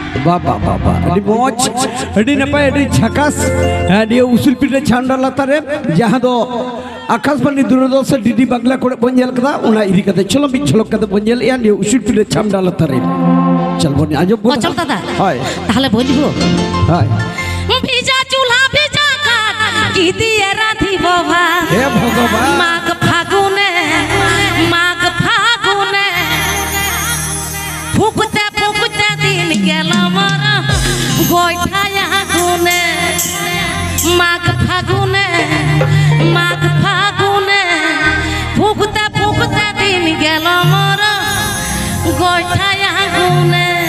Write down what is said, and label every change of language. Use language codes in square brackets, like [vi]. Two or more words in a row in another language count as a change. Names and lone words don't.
[sat] बाबा बाबा अड़ी मौज अड़ी नपाय अड़ी झकास अड़ी उसूल पीढ़े छांडा लातारे जहाँ दो आकाशवाणी दूरदर्शन डीडी बांग्ला कोड़े बंजल कदा उना इरी कते चलो भी झलक कते बंजल या ने उसूल पीढ़े छांडा लातारे चल बने आज बोल चल दादा हाय [bn] তাহলে বলিবো हाय ভিজা চুলা ভিজা কাঠ কি দিয়ে রাঁধিব ভাত [hi] हे भगवान [bn] মাঘ ফাগুনে ফুকতে ফুকতে দিন গেল মর গোইঠায় আগুনে মাঘ ফাগুনে ফুকতে ফুকতে দিন গেল মর গোইঠায় আগুনে